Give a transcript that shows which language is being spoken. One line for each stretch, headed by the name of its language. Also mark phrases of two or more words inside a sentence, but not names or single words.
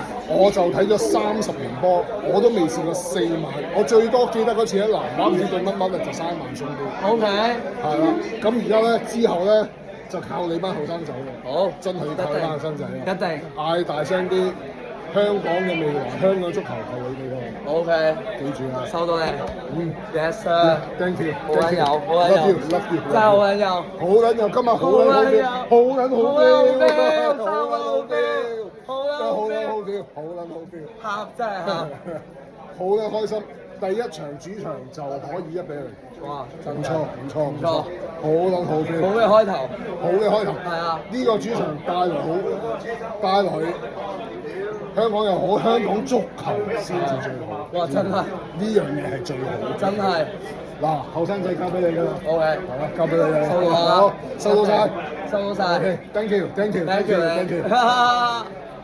Cantonese: 我就睇咗30年波，我都未試過4萬，我最多記得嗰次喺南華唔知對乜乜就3萬送杯。 OK，係啦，咁而家咧之後咧就靠你班後生仔嘅，好，真係要靠你班後生仔啦，一定嗌大聲啲，香港嘅未來，香港足球靠你哋喎。 OK，記住啦，收到你。嗯
English: Yes sir，，thank you，
Cantonese: 好撚有，好撚 love 有
English: you，love you，
Cantonese: 真係好撚有。好撚有，今日好撚好 feel，好撚好 feel，好撚好 feel，好撚好 feel，好撚好 feel，喊真係喊。好撚開心，第一場主場就可以1-0，哇，唔錯唔錯唔錯，好撚好 feel，好嘅開頭。好嘅開頭，係啊，呢個主場帶來香港又好，香港足球先至最好。哇，真係呢樣嘢係最好，真係。嗱，後生仔交俾你㗎啦。 OK，係啦，交俾你啦。收到啦，好，收到晒。收到晒。
English: OK，thank you，thank you，thank Thank you，thank you。 you。